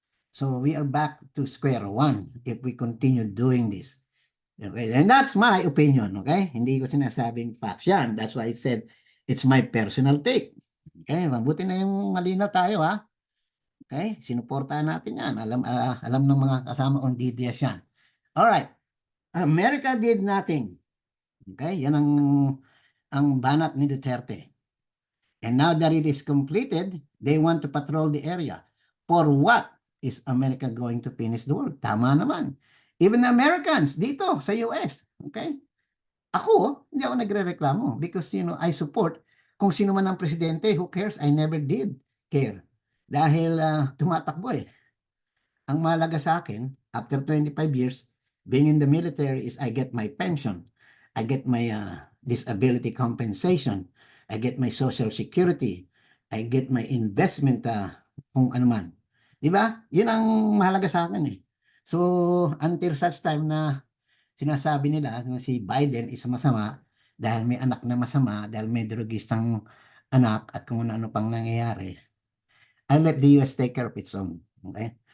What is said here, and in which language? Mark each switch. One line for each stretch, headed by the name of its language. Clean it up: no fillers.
English: So we are back to square one if we continue doing this. Okay, and that's my opinion, okay?
Filipino: Hindi ko sinasabing facts yan.
English: That's why I said it's my personal take.
Filipino: Okay, mabuti na yung malinaw tayo, ha? Okay, sinuportahan natin yan. Alam ng mga kasama on DDS yan.
English: Alright, America did nothing. Okay,
Filipino: yan ang banat ni Duterte.
English: And now that it is completed, they want to patrol the area. For what is America going to finish the world?
Filipino: Tama naman.
English: Even Americans
Filipino: dito sa US, okay? Ako, hindi ako nagre-reklamo because,
English: I support
Filipino: kung sino man ang presidente,
English: who cares? I never did care.
Filipino: Dahil tumatakbo eh. Ang mahalaga sa akin,
English: after 25 years, being in the military is I get my pension. I get my disability compensation. I get my social security. I get my investment
Filipino: kung ano man. Diba? Yun ang mahalaga sa akin eh.
English: So, until such time
Filipino: na sinasabi nila na si Biden is masama dahil may anak na masama, dahil may drugistang anak at kung ano pang nangyayari,
English: I let the US take care of its own.
Filipino: Okay?